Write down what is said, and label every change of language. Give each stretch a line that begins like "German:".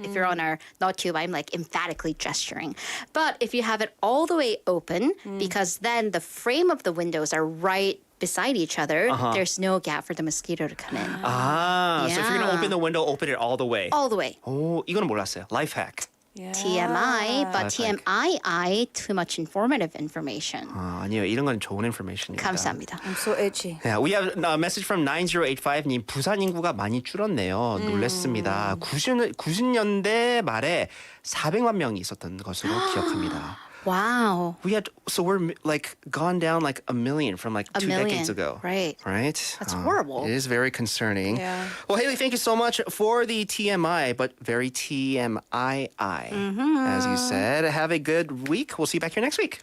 English: If you're on our NotTube, I'm like emphatically gesturing. But if you have it all the way open, because then the frame of the windows are right beside each other, there's no gap for the mosquito to come in. So if you're gonna Yeah. open the window, open it all the way. All the way.
Korean: 오, 이거는 몰랐어요.
English: Life hack. TMI, but Life hack. TMII, too much informative information.
Korean: 아니요, 이런 건 좋은 information입니다. 감사합니다.
English: I'm so itchy. Yeah, we have a message from 9085님.
Korean: 부산 인구가 많이 줄었네요. 놀랬습니다. 90년대 말에 400만 명이 있었던 것으로 기억합니다.
English: Wow. We're like gone down like a million from like A 2 million, decades ago. right. That's horrible. It is very concerning. Yeah. Well, Haley, thank you so much for the TMI, but very TMII, as you said. Have a good week. We'll see you back here next week.